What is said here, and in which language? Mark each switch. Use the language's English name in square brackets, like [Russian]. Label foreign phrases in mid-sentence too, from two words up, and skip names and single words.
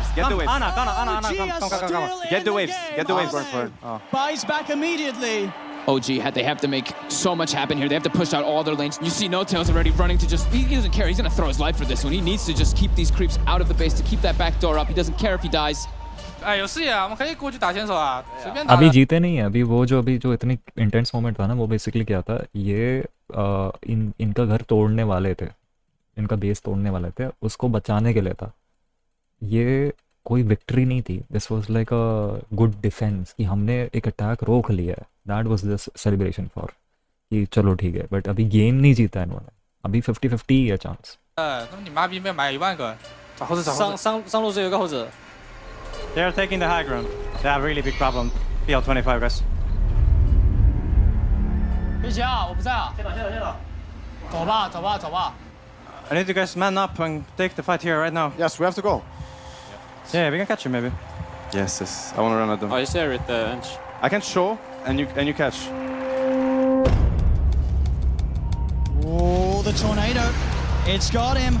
[English] Anna, come. Get the waves. Buys back immediately. OG they have to make so much happen here. They have to push out all their lanes. You see No Tails already running to just, he doesn't care. He's going to throw his life for this one. He needs to just keep these creeps out of the base to keep that back door up. He doesn't care if he dies. [Chinese] 哎，有视野啊，我们可以过去打选手啊，随便打。 [Hindi] अभी जीते नहीं है। अभी वो जो इतनी [English] intense moment [Hindi] था ना, वो बेसिकली क्या था, ये इनका घर तोड़ने वाले थे, इनका बेस तोड़ने वाले थे, उसको बचाने के लिए था। ये कोई विक्ट्री नहीं थी। [English] this was like a good defence [Hindi] कि हमने एक अटैक रोक लिया है। [English] that was the celebration for [Hindi] कि चलो ठीक है, बट अभी गेम नहीं जीता इन्होंने। अभी 50-50 ही है चांस। [Chinese] 那你妈逼没买10000个，找猴子。上路是有个猴子。 [English] They're taking the high ground. They have a really big problem. PL25, guys. [Chinese] 飞起啊！我不在啊。先走。走吧。 [English] I need you guys man up and take the fight here right now. Yes, we have to go. Yeah, we can catch him maybe. Yes. I want to run at them. Oh, he's there with the bench. I can show and you catch. Oh, the tornado. It's got him.